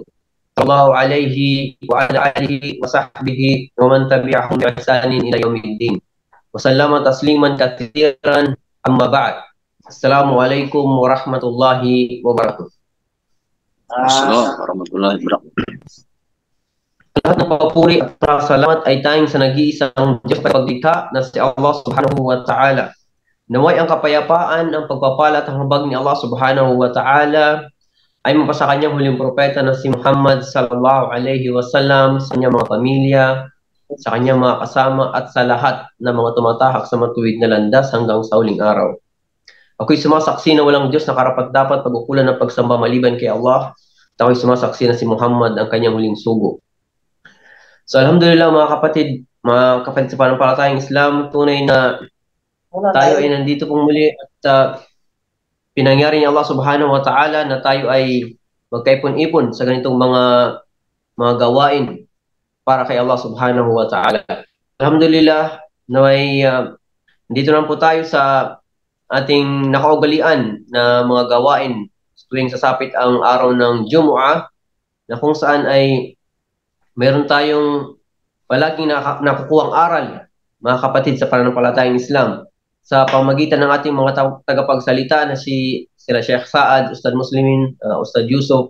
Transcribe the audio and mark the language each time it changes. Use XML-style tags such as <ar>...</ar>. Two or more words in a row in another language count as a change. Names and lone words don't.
<ar>صلى الله عليه وعلى آله وصحبه ومن تبعهم بإحسان إلى يوم الدين. وسلم تسليما كثيرا أما بعد. السلام عليكم ورحمة الله وبركاته. السلام عليكم ورحمة الله وبركاته.</ar> <tl>Lahat ng papuri at pasalamat ay tayong sa nag-iisang Diyos na paglikha na si Allah</tl> <ar>سبحانه وتعالى.</ar> <tl>Naway ang kapayapaan, ang pagpapala at ang habag ni Allah</tl> <ar>سبحانه وتعالى</ar> <tl>ay mapasa kanyang huling propeta na si Muhammad</tl> <ar>صلى الله عليه وسلم,</ar> <tl>sa kanyang mga pamilya, sa kanyang mga kasama at sa lahat ng mga tumatahak sa matuwid na landas hanggang sa huling araw. Ako'y sumasaksi na walang Diyos na karapat-dapat pag-ukulan ng pagsamba maliban kay Allah. At ako'y sumasaksi na si Muhammad ang kanyang huling sugo. So alhamdulillah mga kapatid sa panampalatayang Islam, tunay na tayo ay nandito pong muli at pinangyari ni Allah</tl> <ar>سبحانه وتعالى</ar> <tl>na tayo ay magkaipon-ipon sa ganitong mga gawain para kay Allah</tl> <ar>سبحانه وتعالى.</ar> <tl>Alhamdulillah, naway dito lang po tayo sa ating nakaugalian na mga gawain tuwing sasapit ang araw ng Jumu'ah, na kung saan ay meron tayong palaging nakukuhang aral, mga kapatid sa pananampalatayang Islam, sa pamagitan ng ating mga tagapagsalita na sila Sheikh Saad, Ustad Muslimin, Ustad Yusuf.</tl>